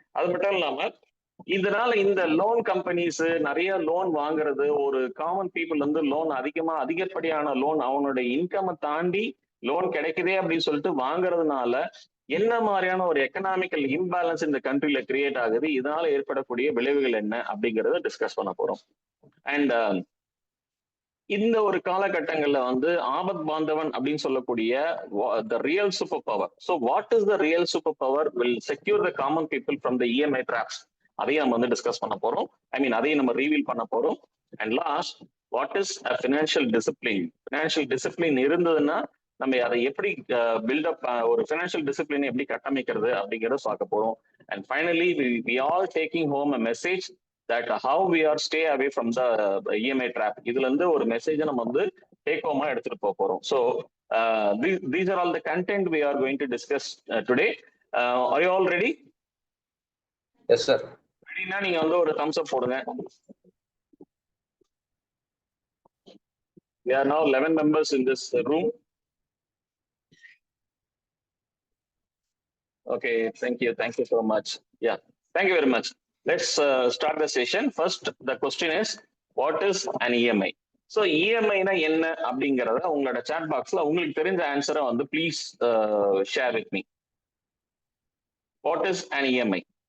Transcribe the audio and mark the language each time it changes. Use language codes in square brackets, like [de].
[ta] அது மட்டும் இல்லாம இதனால இந்த லோன் கம்பெனிஸ் நிறைய லோன் வாங்குறது, ஒரு காமன் பீப்புள் வந்து லோன் அதிகப்படியான லோன் அவனுடைய இன்கமை தாண்டி லோன் கிடைக்குதே அப்படின்னு சொல்லிட்டு வாங்குறதுனால என்ன மாதிரியான ஒரு எக்கனாமிக்கல் இம்பேலன்ஸ் இந்த கண்ட்ரில கிரியேட் ஆகுது, இதனால ஏற்படக்கூடிய விளைவுகள் என்ன அப்படிங்கறத டிஸ்கஸ் பண்ண போறோம். அண்ட் இந்த ஒரு காலகட்டங்கள்ல வந்து ஆபத் பாந்தவன் அப்படின்னு சொல்லக்கூடிய [en] the real superpower. So what is the real superpower will secure the common people from the EMI traps? [ta] அதையும் நம்ம வந்து டிஸ்கஸ் பண்ண போறோம். அதையும் நம்ம ரீவீல் பண்ண போறோம். And last, [en] What is a financial discipline? [ta] Financial discipline இருந்ததுன்னா நம்ம அதை எப்படி பில்டப், ஒரு ஃபினான்ஷியல் டிசிப்ளின் எப்படி கட்டமைக்கிறது அப்படிங்கிறத பார்க்க போறோம். [en] And finally we all taking home a message that how we are stay away from the EMI trap. [ta] இதுல இருந்து ஒரு மெசேஜ் நம்ம வந்து டேக் ஹோமா எடுத்துட்டு போக போறோம். [en] So these are all the content we are going to discuss today. Are you all ready? Yes sir. [ta] ரெடினா நீங்க வந்து ஒரு thumbs up போடுங்க. [en] We are now 11 members in this room. Okay, thank you so much. Yeah, thank you very much. Let's start the session. First, the question is, what is an EMI? So [ta] EMI na enna அப்படிங்கறத உங்களோட chat boxல உங்களுக்கு தெரிஞ்ச ஆன்சரை வந்து [en] please share with me. What is an EMI?